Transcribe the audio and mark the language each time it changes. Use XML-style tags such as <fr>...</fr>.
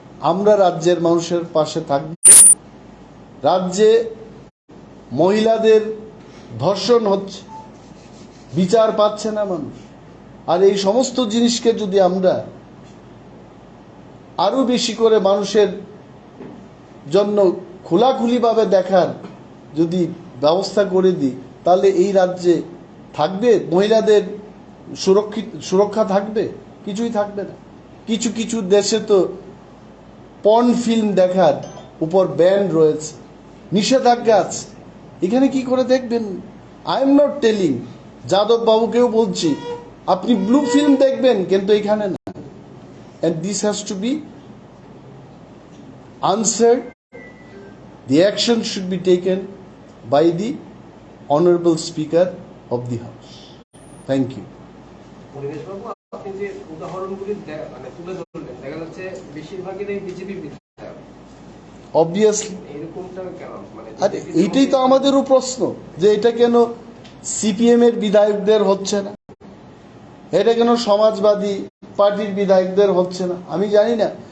<bn>আমরা রাজ্যের মানুষের পাশে থাকব। রাজ্যে মহিলাদের ধর্ষণ হচ্ছে, বিচার পাচ্ছে না মানুষ, আর এই সমস্ত জিনিসকে যদি আমরা আরো বেশি করে মানুষের জন্য খোলাখুলিভাবে দেখার যদি ব্যবস্থা করে দিই, তাহলে এই রাজ্যে থাকবে মহিলাদের সুরক্ষা থাকবে? কিছুই থাকবে না। কিছু কিছু দেশে তো পর্ন ফিল্ম দেখার উপর ব্যান রয়েছে, নিষেধাজ্ঞা আছে। এখানে কি করে দেখবেন?</bn> <en>I am not telling,</en> <bn>Yadav বাবুকেও বলছি আপনি ব্লু ফিল্ম দেখবেন, কিন্তু এখানে না।</bn> <en>and this has to be answered. The action should be taken by the honorable speaker of the house. Thank you.</en> <bn>আপনি যে উদাহরণগুলি মানে তুলে ধরলেন, দেখা যাচ্ছে বেশিরভাগই বিজেপি বিধায়ক।</bn> <en>Obviously</en> <bn>এরকমটা কেন? মানে আরে এইটাই তো আমাদেরও প্রশ্ন, যে এটা কেন সিপিএম এর বিধায়কদের হচ্ছে না, এটা কেন সমাজবাদী পার্টির বিধায়কদের হচ্ছে না? আমি জানি না।</bn>